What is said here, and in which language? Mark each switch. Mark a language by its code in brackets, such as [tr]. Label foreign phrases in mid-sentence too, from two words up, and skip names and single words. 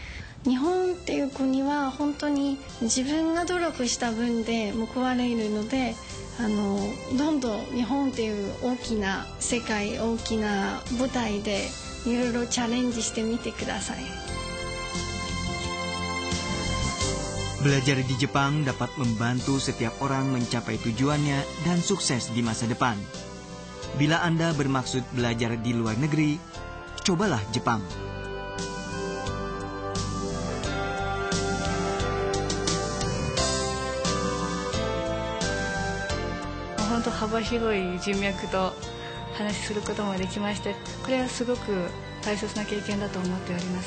[ja] 日本っていう国は本当に自分が努力した分で報われるので、どんどん日本っていう大きな世界、大きな舞台でいろいろチャレンジしてみてください。 [id] Belajar di Jepang dapat membantu setiap orang mencapai tujuannya dan sukses di masa depan. Bila Anda bermaksud belajar di luar negeri, cobalah Jepang. [ja] 本当幅広い人脈と話しすることもできまして、これはすごく大切な経験だと思っております。